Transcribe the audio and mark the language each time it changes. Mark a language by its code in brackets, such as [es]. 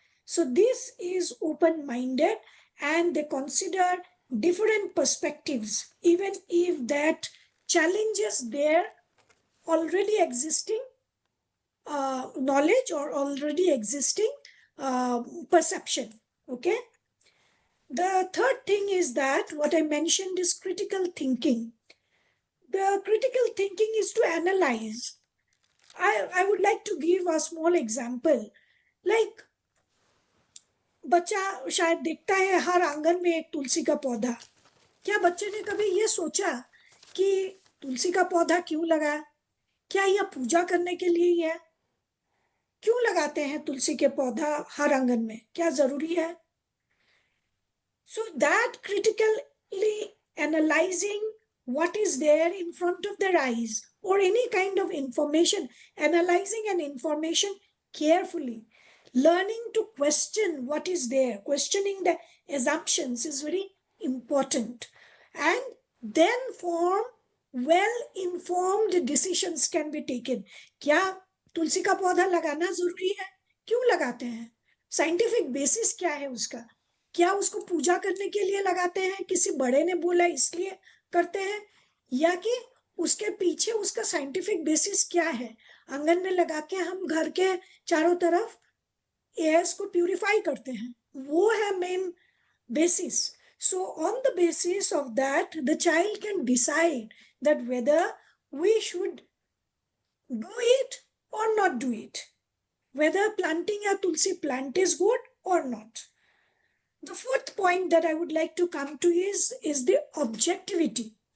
[en] So this is open-minded, and they consider different perspectives, even if that challenges their already existing knowledge or already existing perception. Okay. The third thing is that what I mentioned is critical thinking. The critical thinking is to analyze. I would like to give a small example. [hi] Like, बच्चा शायद देखता है हर आंगन में एक तुलसी का पौधा. क्या बच्चे ने कभी ये सोचा कि तुलसी का पौधा क्यों लगा? क्या यह पूजा करने के लिए ही है? क्यों लगाते हैं तुलसी के पौधा हर आंगन में? क्या जरूरी है? [en] So that critically analyzing what is there in front of their eyes or any kind of information, analyzing an information carefully, learning to question what is there, questioning the assumptions is very important, and then form well-informed decisions can be taken. [hi] क्या तुलसी का पौधा लगाना जरूरी है? क्यों लगाते हैं? Scientific basis क्या है उसका? क्या उसको पूजा करने के लिए लगाते हैं, किसी बड़े ने बोला इसलिए करते हैं, या कि उसके पीछे उसका साइंटिफिक बेसिस क्या है? आंगन में लगा के हम घर के चारों तरफ एयर्स को प्यूरिफाई करते हैं, वो है main basis. [en] So on the basis of that, the child can decide that whether we should do it or not do it, whether planting a tulsi plant is good or not. The fourth point that I would like to come to is the objectivity.